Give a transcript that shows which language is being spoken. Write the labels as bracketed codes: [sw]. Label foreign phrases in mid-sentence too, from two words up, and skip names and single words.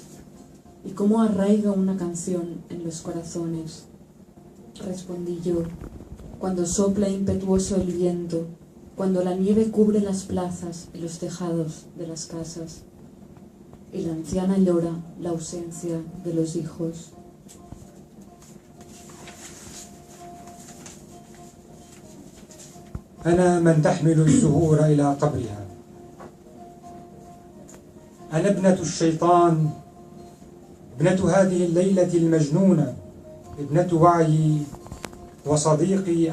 [es] ¿Y cómo arraiga una canción en los corazones? Respondí yo, cuando sopla impetuoso el viento, cuando la nieve cubre las plazas y los tejados de las casas, y la anciana llora la ausencia de los hijos. [ar] أنا من تحمل الزهور إلى قبرها. أنا ابنة الشيطان، ابنة هذه الليلة المجنونة، ابنة وعيي وصديقي.